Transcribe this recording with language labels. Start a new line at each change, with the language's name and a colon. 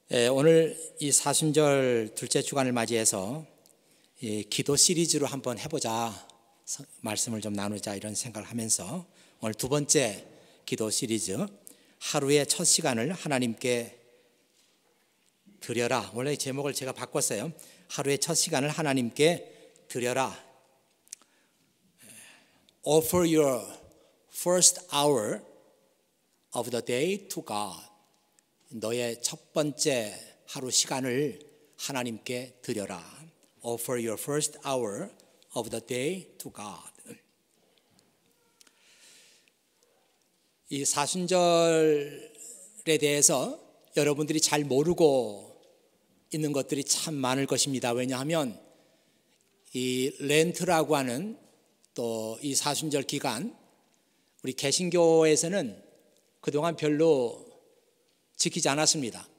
Korean: 오늘 이 사순절 둘째 주간을 맞이해서 기도 시리즈로 한번 해보자, 말씀을 좀 나누자 이런 생각을 하면서 오늘 두 번째 기도 시리즈, 하루의 첫 시간을 하나님께 드려라. 원래 제목을 제가 바꿨어요. 하루의 첫 시간을 하나님께 드려라.
English: Offer your first hour of the day to God.
Korean: 너의 첫 번째 하루 시간을 하나님께 드려라.
English: Offer your first hour of the day to God.
Korean: 이 사순절에 대해서 여러분들이 잘 모르고 있는 것들이 참 많을 것입니다. 왜냐하면 이 렌트라고 하는 또 이 사순절 기간, 우리 개신교에서는 그동안 별로 지키지 않았습니다.